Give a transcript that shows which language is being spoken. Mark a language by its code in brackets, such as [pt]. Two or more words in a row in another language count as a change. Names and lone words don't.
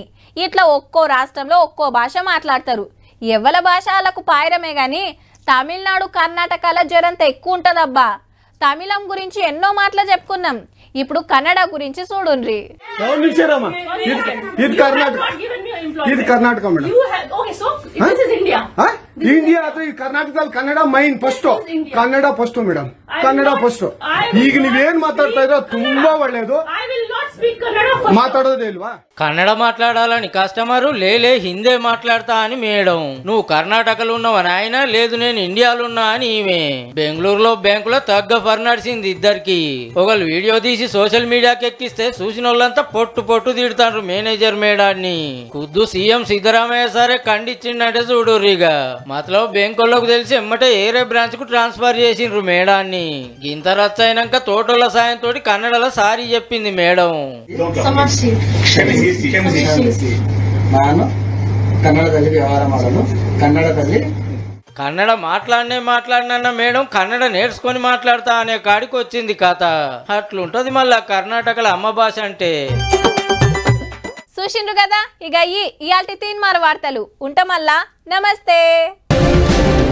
[te] ఇట్లా ఒక్కో రాష్ట్రంలో ఒక్కో భాష మాట్లాడతారు. ఎవల భాష వాళ్ళకు పాయరమే గాని తమిళనాడు కర్ణాటకల జరంత ఎక్కువ ఉంటదబ్బా. తమిళం గురించి ఎన్నో మాటలు చెప్పుకున్నాం. ఇప్పుడు కన్నడ గురించి చూడుండ్రి. ఇది కర్ణాటక మేడం. [kn] ಇಂಡಿಯಾ ಅಥವಾ ಈ ಕರ್ನಾಟಕದಲ್ಲಿ ಕನ್ನಡ [en] main first, [kn] ಕನ್ನಡ ಫಸ್ಟ್ ಮೇಡಮ್, ಕನ್ನಡ ಫಸ್ಟ್. ಈಗ ನೀವೇನ್ ಮಾತಾಡ್ತಾ ಇರೋ ತುಂಬಾ ಒಳ್ಳೇದು. ಮಾತಾಡೋದೇ ಇಲ್ವಾ? [te] కన్నడ మాట్లాడాలని కస్టమరు లేలే హిందే మాట్లాడతా అని మేడం. నువ్వు కర్ణాటకలో ఉన్నావా నాయన? లేదు నేను ఇండియాలో ఉన్నా అని ఈమె. బెంగళూరులో బ్యాంకులో తగ్గ ఫర్ నడిచింది ఇద్దరికి. ఒకళ్ళు వీడియో తీసి [en] social media [te] ఎక్కిస్తే చూసిన వాళ్ళంతా పొట్టు పొట్టు తిడతాండ్రు మేనేజర్ మేడాన్ని. ఖుద్దు సీఎం సిద్ధరామయ్య సరే ఖండించిండంటే చూడుర్రిగా. మతలబ్ బ్యాంకుల్లోకి తెలిసి ఎమ్మటే ఏరే బ్రాంచ్ కు ట్రాన్స్ఫర్ చేసిండ్రు మేడాన్ని. ఇంత రచ్చ అయినాక తోటల సాయంతో కన్నడలో సారీ చెప్పింది మేడం. [kn] ನಾನು ಕನ್ನಡದಲ್ಲಿ ವ್ಯವಹಾರ ಮಾಡಲು ಕನ್ನಡದಲ್ಲಿ [te] కన్నడ మాట్లాడినా మేడం కన్నడ నేర్చుకొని మాట్లాడతా అనే కాడికి వచ్చింది కథ. అట్లుంటది మళ్ళా కర్ణాటకలో అమ్మ భాష అంటే. చూసిండ్రు కదా, ఇక ఇయాల్టి తీన్మార్ వార్తలు ఉంటా మళ్ళా.